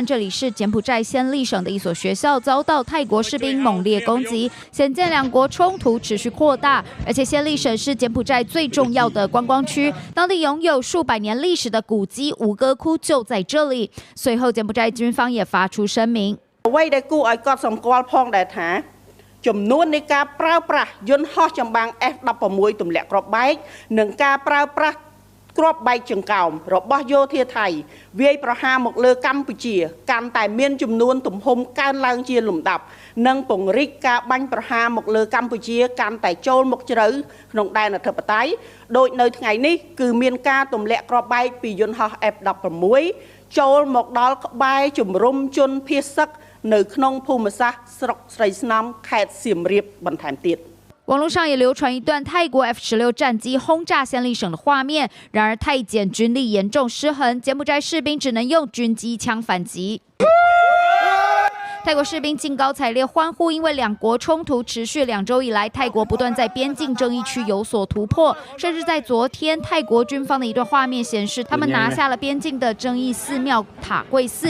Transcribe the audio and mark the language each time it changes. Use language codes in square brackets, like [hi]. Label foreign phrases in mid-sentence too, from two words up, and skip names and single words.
[zh] 这里是柬埔寨暹粒省的一所学校，遭到泰国士兵猛烈攻击，显见两国冲突持续扩大。而且暹粒省是柬埔寨最重要的观光区，当地拥有数百年历史的古迹吴哥窟就在这里。随后，柬埔寨军方也发出声明。 [km] អ្វីដែលគួរឲ្យកត់សម្គាល់ផងដែរថាចំនួននៃការប្រើប្រាស់យន្តហោះចម្បាំង F-16 ទម្លាក់គ្រាប់បែកនិងការប្រើប្រាស់គ្រាប់ បែកចង្កោមរបស់យោធាថៃវាយប្រហារមកលើកម្ពុជាកាន់តែមានចំនួនទំហំកើនឡើងជាលំដាប់និងពង្រីកការបាញ់ប្រហារមកលើកម្ពុជាកាន់តែចូលមកជ្រៅក្នុងដែនអធិបតេយ្យដោយនៅថ្ងៃនេះគឺមានការទម្លាក់គ្រាប់បែកពីយន្តហោះ F-16 ចូលមកដល់ក្បែរជំរំជនភៀសសឹក នៅក្នុងភូមិសាស្ត្រស្រុកស្រីស្នំខេត្តសៀមរាបបន្ថែមទៀត [zh] 网络上也流传一段泰国 F-16战机轰炸暹粒省的画面，然而泰柬军力严重失衡，柬埔寨士兵只能用军机枪反击。泰国士兵兴高采烈欢呼，因为两国冲突持续2周以来，泰国不断在边境争议区有所突破，甚至在昨天，泰国军方的一段画面显示，他们拿下了边境的争议寺庙塔贵寺。